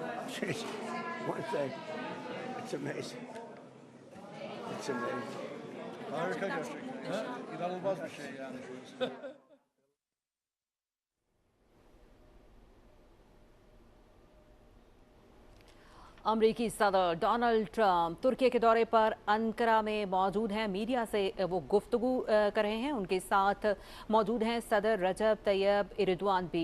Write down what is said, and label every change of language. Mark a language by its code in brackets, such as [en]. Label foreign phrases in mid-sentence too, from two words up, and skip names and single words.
[en] One thing. It's amazing. It's amazing. [tr] Harika gerçekten. Ha? İnanılmaz bir şey yani şu. [ur] امریکی صدر ڈونلڈ ٹرمپ ترکی کے دورے پر انقرہ میں موجود ہیں. میڈیا سے وہ گفتگو کر رہے ہیں۔ ان کے ساتھ موجود ہیں صدر رجب طیب ایردوان بھی.